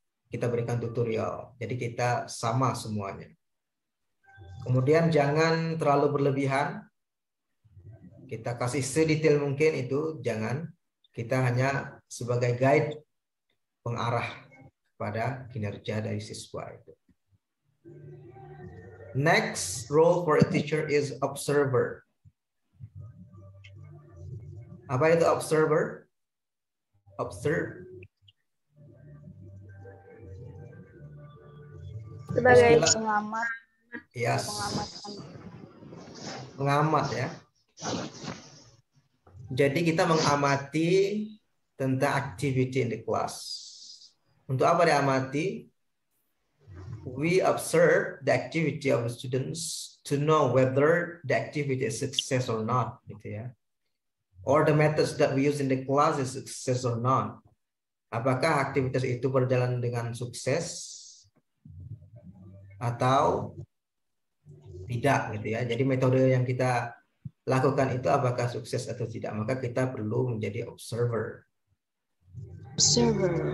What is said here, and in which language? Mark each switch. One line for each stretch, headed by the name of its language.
Indonesian: Kita berikan tutorial. Jadi kita sama semuanya. Kemudian jangan terlalu berlebihan. Kita kasih sedetail mungkin itu, jangan. Kita hanya sebagai guide, pengarah pada kinerja dari siswa itu.
English: Next role for a teacher is observer.
Indonesian: Apa itu observer? Observe. Sebagai pengamat.
English: Yes.
Indonesian: Pengamatan. Pengamat ya. Jadi kita mengamati tentang
English: activity in the class.
Indonesian: Untuk apa diamati?
English: We observe the activity of the students to know whether the activity is success or not, gitu ya. Or the methods that we use in the class is success or not.
Indonesian: Apakah aktivitas itu berjalan dengan sukses atau tidak, gitu ya. Jadi metode yang kita lakukan itu apakah sukses atau tidak, maka kita perlu menjadi observer.
English: Observer.